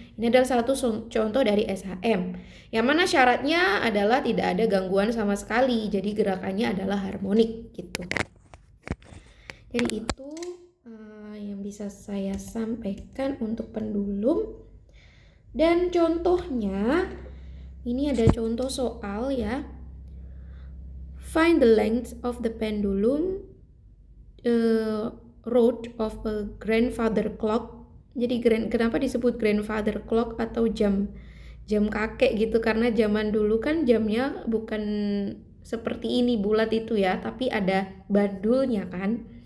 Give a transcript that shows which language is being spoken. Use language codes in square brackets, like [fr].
[id] Ini adalah satu contoh dari SHM, yang mana syaratnya adalah tidak ada gangguan sama sekali, jadi gerakannya adalah harmonik gitu. Jadi itu yang bisa saya sampaikan untuk pendulum. Dan contohnya, ini ada contoh soal ya. [en] Find the length of the pendulum rod of a grandfather clock. [id] Jadi kenapa disebut grandfather clock atau jam kakek gitu? Karena zaman dulu kan jamnya bukan seperti ini bulat itu ya, tapi ada bandulnya kan.